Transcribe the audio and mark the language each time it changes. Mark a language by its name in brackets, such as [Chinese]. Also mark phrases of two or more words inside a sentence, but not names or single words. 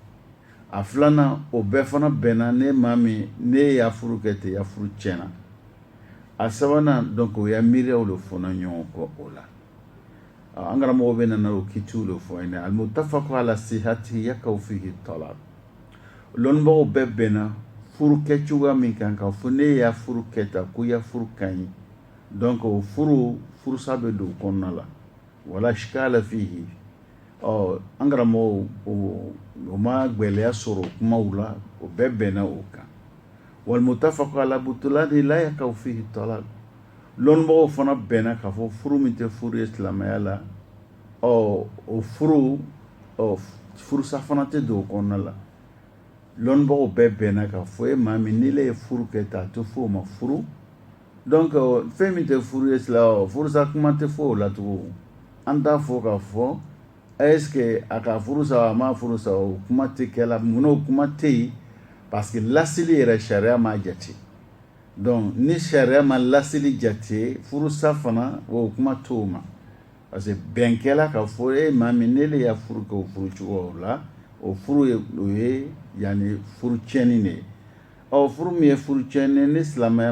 [Bambara] a filanan o bɛɛ fana bɛnna ne maa min ne y'a furu kɛ ten ya furu tiɲɛna a sabanan donc o ya miiriyaw le fɔna ɲɔgɔn kɔ o la an karamɔgɔ bɛ nana o kitiw le fɔ yen [Arabic] المتفق على صحته يقع فيه الطلاق [Bambara] lɔnnibagaw bɛɛ bɛnna furu kɛcogoya min kan k'a fɔ ne y'a furu kɛ tan ko ya furu ka ɲi donc o furusa bɛ don o kɔnɔna la [Arabic] ولا إشكال فيه [Bambara] an karamɔgɔw o ma gwɛlɛya sɔrɔ kumaw la o bɛɛ bɛnna o kan [Arabic] والمتفق على بطلانه لا يقع فيه الطلاق [Bambara] lɔnnibagaw fana bɛnna k'a fɔ furu min tɛ furu ye silamɛya la o furusa fana tɛ don o kɔnɔna la lɔnnibagaw bɛɛ bɛnna k'a fɔ e maa min n'ile ye furu kɛ tan a tɛ fɔ o ma furu donc fɛn min tɛ furu ye furusa kuma tɛ fɔ o la tugun an t'a fɔ k'a fɔ [French] est-ce que [Bambara] a ka furusa a ma furusa o kuma tɛ kɛla mun o kuma tɛ yen [French] parce que [Bambara] lasili yɛrɛ sariya m'a jate donc ni sariya ma lasili jate furusa fana o kuma t'o ma [French] parce que [Bambara] bɛnkɛla ka fɔ e maa min n'ele y'a furu kɛ o furu cogo la o furu ye o ye yani furu tiɲɛni de ye furu min ye furu tiɲɛni ni silamɛya